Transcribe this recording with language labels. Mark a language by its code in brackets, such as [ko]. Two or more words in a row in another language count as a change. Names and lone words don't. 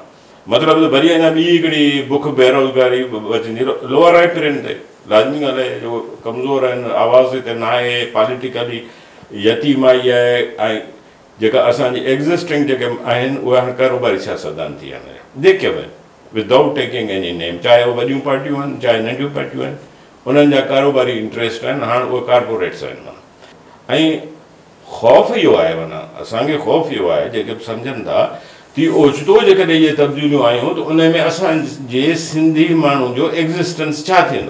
[sd] मतिलबु त वरी अञा ॿी हिकिड़ी बुख बेरोज़गारी अचंदी [en] lower riparian [sd] ते। लाज़मी ॻाल्हि आहे जो कमज़ोर आहिनि, आवाज़ हिते न आहे, पॉलिटिकली यतीमाई आहे, ऐं जेका असांजी एग्ज़िस्टिंग जेके आहिनि उहे हाणे कारोबारी सियासतदान थी विया आहिनि जेके बि [en] without taking any name, [sd] चाहे उहे वॾियूं पार्टियूं आहिनि चाहे नंढियूं पार्टियूं आहिनि, उन्हनि जा कारोबारी इंट्रस्ट आहिनि। हाणे उहे कारपोरेट्स आहिनि माना। ऐं ख़ौफ़ इहो आहे माना, असांखे ख़ौफ़ इहो आहे जेके बि सम्झनि था की ओचितो जेकॾहिं इहे तब्दीलियूं आयूं त उन में असांजे सिंधी माण्हू जो एग्ज़िस्टेंस छा थींदो।